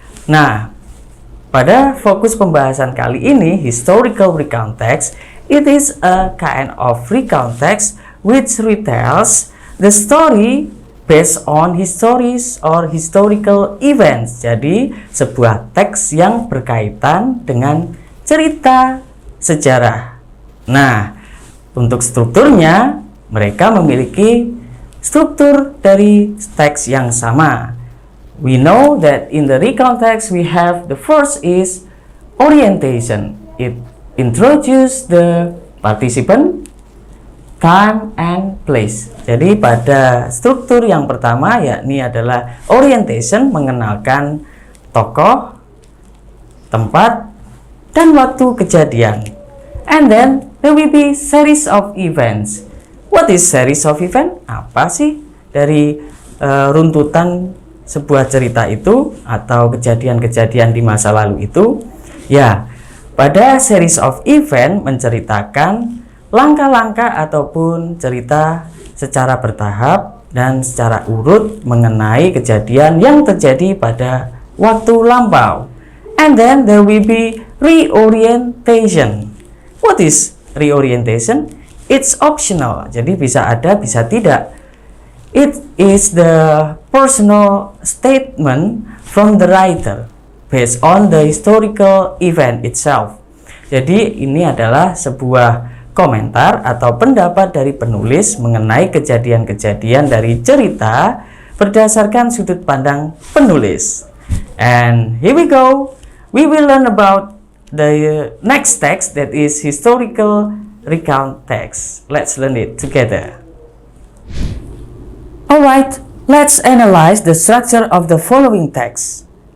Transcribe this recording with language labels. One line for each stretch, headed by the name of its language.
Indonesian: Nah, pada fokus pembahasan kali ini,
English: historical recount text, it is a kind of recount text which retells the story based on histories or historical events.
Indonesian: Jadi, sebuah teks yang berkaitan dengan cerita sejarah. Nah, untuk strukturnya, mereka memiliki struktur dari teks yang sama.
English: We know that in the recount text we have the first is orientation. It introduces the participant, time, and place.
Indonesian: Jadi pada struktur yang pertama yakni adalah orientation, mengenalkan tokoh, tempat, dan waktu kejadian.
English: And then there will be series of events. What is series of event?
Indonesian: Apa sih dari runtutan sebuah cerita itu atau kejadian-kejadian di masa lalu itu? Ya, pada series of event menceritakan langkah-langkah ataupun cerita secara bertahap dan secara urut mengenai kejadian yang terjadi pada waktu lampau.
English: And then there will be reorientation. What is reorientation? It's optional,
Indonesian: jadi bisa ada, bisa tidak.
English: It is the personal statement from the writer based on the historical event itself.
Indonesian: Jadi ini adalah sebuah komentar atau pendapat dari penulis mengenai kejadian-kejadian dari cerita berdasarkan sudut pandang penulis.
English: And here we go. We will learn about the next text, that is historical recount text. Let's learn it together. Alright, let's analyze the structure of the following text.